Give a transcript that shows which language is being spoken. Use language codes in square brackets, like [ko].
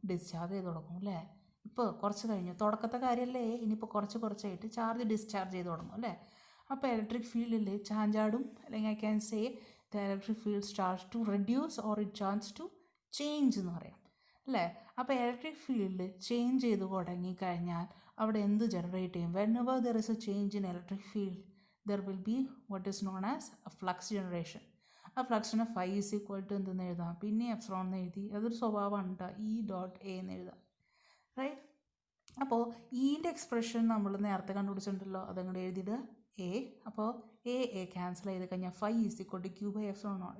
[ml] Discharge ചെയ്ത് തുടങ്ങും അല്ലേ? ഇപ്പോൾ കുറച്ച് കഴിഞ്ഞു, തുടക്കത്തെ കാര്യമല്ലേ, ഇനിയിപ്പോൾ കുറച്ചായിട്ട് ചാർജ് ഡിസ്ചാർജ് ചെയ്ത് തുടങ്ങും അല്ലേ? അപ്പോൾ ഇലക്ട്രിക് ഫീൽഡിൽ ചാഞ്ചാടും, അല്ലെങ്കിൽ [en] I can say the electric field starts to reduce or it chance to change [ml] എന്ന് പറയാം അല്ലേ? അപ്പോൾ ഇലക്ട്രിക് ഫീൽഡ് ചേഞ്ച് ചെയ്ത് തുടങ്ങിക്കഴിഞ്ഞാൽ അവിടെ എന്ത് ജനറേറ്റ് ചെയ്യും? [en] whenever there is a change in electric field there will be what is known as a flux generation. [ml] ആ ഫ്ലക്സിനെ [en] phi is equal to [ml] എന്തെന്ന് എഴുതാം? പിന്നെ എപ്സിലോൺ എന്ന് എഴുതി. അതൊരു സ്വഭാവമാണ് കേട്ടോ, ഇ ഡോട്ട് എ എന്ന് എഴുതാം. റൈറ്റ്. അപ്പോൾ ഈൻ്റെ എക്സ്പ്രഷൻ നമ്മൾ നേരത്തെ കണ്ടുപിടിച്ചിട്ടുണ്ടല്ലോ, അതങ്ങോട്ട് എഴുതിയിട്ട് എ. അപ്പോൾ എ ക്യാൻസൽ ചെയ്ത് കഴിഞ്ഞാൽ [en] Phi is equal to q by epsilon ആണ്.